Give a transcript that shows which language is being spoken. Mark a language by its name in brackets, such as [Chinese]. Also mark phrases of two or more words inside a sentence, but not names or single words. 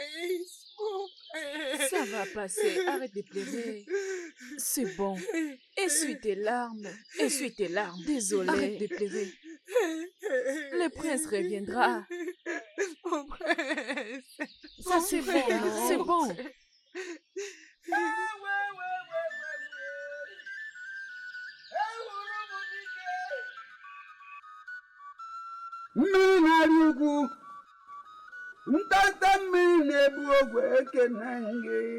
[French] Ça va passer. Arrête de pleurer. C'est bon. Essuie tes larmes. Essuie tes larmes. Désolé. Arrête de pleurer. Le prince reviendra. Mon prince. Ça, c'est bon, non? C'est bon. [Igbo] Mmiri na-arị ugwu, ntanta mmiri na-ebu ogwe ekene gị.